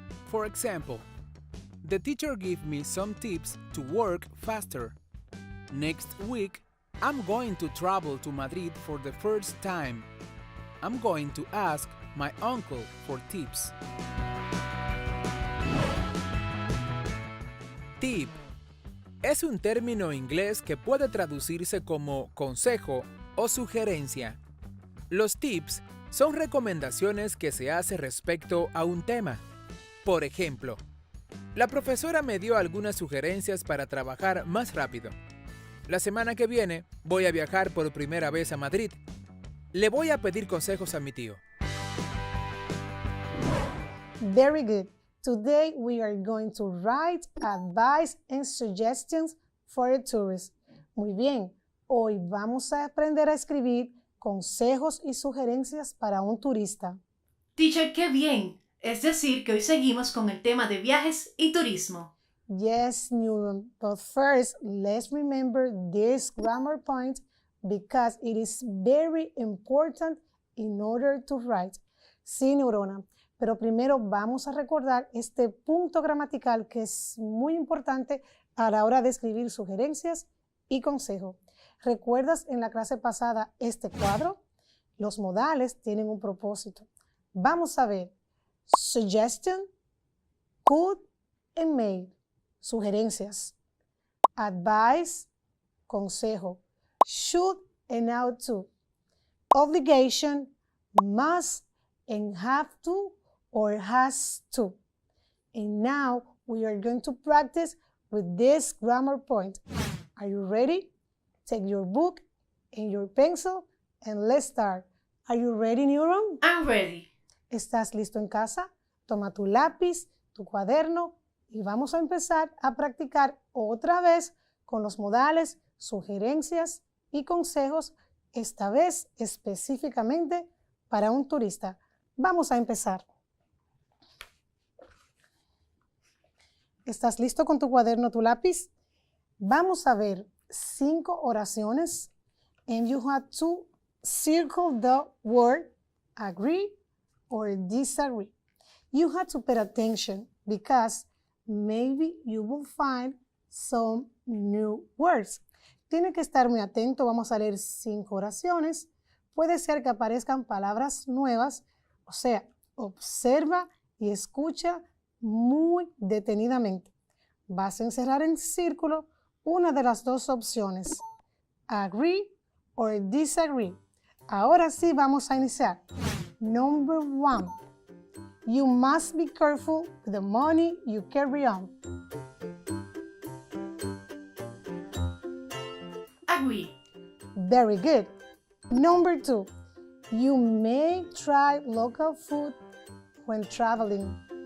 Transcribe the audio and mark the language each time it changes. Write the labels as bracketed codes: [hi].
[en] For example, the teacher gave me some tips to work faster. Next week, I'm going to travel to Madrid for the first time. I'm going to ask my uncle for tips. [es] Tip es un término inglés que puede traducirse como consejo o sugerencia. Los tips son recomendaciones que se hace respecto a un tema. Por ejemplo, la profesora me dio algunas sugerencias para trabajar más rápido. La semana que viene voy a viajar por primera vez a Madrid. Le voy a pedir consejos a mi tío. [en] Very good. Today we are going to write advice and suggestions for a tourist. [es] Muy bien, hoy vamos a aprender a escribir consejos y sugerencias para un turista. Teacher, qué bien. Es decir, que hoy seguimos con el tema de viajes y turismo. [en] Yes, Neuron, but first let's remember this grammar point because it is very important in order to write. [es] Sí, Neurona. Pero primero vamos a recordar este punto gramatical que es muy importante a la hora de escribir sugerencias y consejos. ¿Recuerdas en la clase pasada este cuadro? Los modales tienen un propósito. Vamos a ver. [en] Suggestion, could and may. [es] Sugerencias. [en] Advice, consejo. Should and ought to. Obligation, must and have to or has to. And now we are going to practice with this grammar point. Are you ready? Take your book and your pencil and let's start. Are you ready, Neuron? I'm ready. [es] ¿Estás listo en casa? Toma tu lápiz, tu cuaderno y vamos a empezar a practicar otra vez con los modales, sugerencias y consejos, esta vez específicamente para un turista. Vamos a empezar. ¿Estás listo con tu cuaderno, tu lápiz? Vamos a ver 5 oraciones [en] and you have to circle the word agree or disagree. You have to pay attention because maybe you will find some new words. [es] Tiene que estar muy atento, vamos a leer 5 oraciones. Puede ser que aparezcan palabras nuevas, o sea, observa y escucha muy detenidamente. Vas a encerrar en círculo una de las 2 opciones, [en] agree or disagree. [es] Ahora sí vamos a iniciar. [en] Number 1. You must be careful with the money you carry on. Agree. Very good. Number 2. You may try local food when traveling.